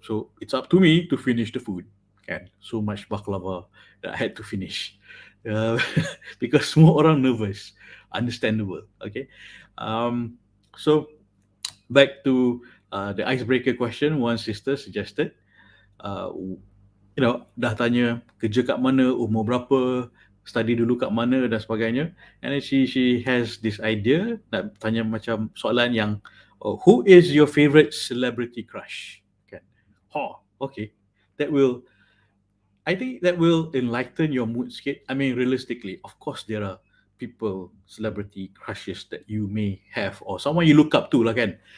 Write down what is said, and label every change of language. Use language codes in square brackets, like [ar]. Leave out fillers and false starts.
[en] So it's up to me to finish the food. Kan? So much baklava that I had to finish. Uh, because [ms] semua orang [en] nervous. Understandable. Okay. Um, so back to the icebreaker question one sister suggested. [ms] Uh, dah tanya kerja kat mana, umur berapa, study dulu kat mana dan sebagainya. [en] And then she has this idea [ms] nak tanya macam soalan yang [en] who is your favorite celebrity crush? Kan? Okay. That will I think that will enlighten your mood sikit. I mean, realistically, of course, there are people, celebrity crushes that you may have or someone you look up to lah kan.